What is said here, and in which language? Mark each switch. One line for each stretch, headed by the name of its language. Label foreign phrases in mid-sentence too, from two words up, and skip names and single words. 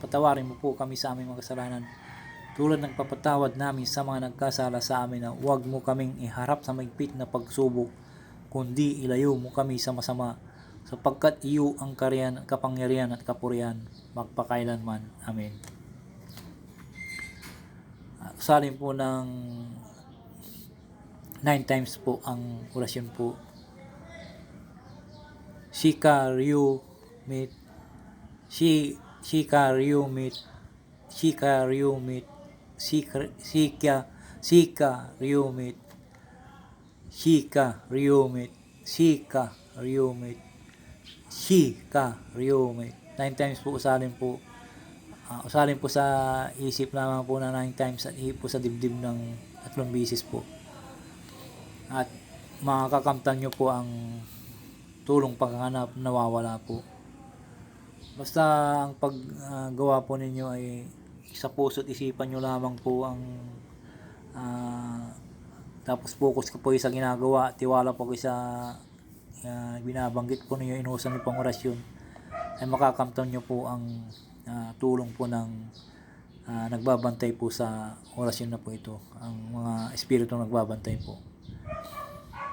Filipino: Patawarin mo po kami sa aming mga kasalanan tulad ng papatawad namin sa mga nagkasala sa amin, na huwag mo kaming iharap sa maigpit na pagsubok, kundi ilayo mo kami sa masama, sapagkat iyo ang kariyan, kapangyarihan at kapurihan magpakailanman. Amen. Usalin po ng 9 times po ang orasyon po. Shika Ryu Mit, Shika Ryu Mit, Shika Ryu Mit, Shika Ryu Mit, Shika Ryu Mit, Shika Ryu Mit, Shika Ryu Mit. 9 times po usalin po. Usalin po sa isip lamang po na 9 times at ihip po sa dibdib ng 3 beses po. At makakamtan nyo po ang tulong paghahanap nawawala po. Basta ang paggawa po ninyo ay sa puso't isipan nyo lamang po ang tapos focus ko po sa ginagawa, tiwala po ko sa binabanggit po ninyo, inuusan nyo pang orasyon, ay makakamtan nyo po ang tulong po ng nagbabantay po sa orasyon na po ito, ang mga espiritu nagbabantay po.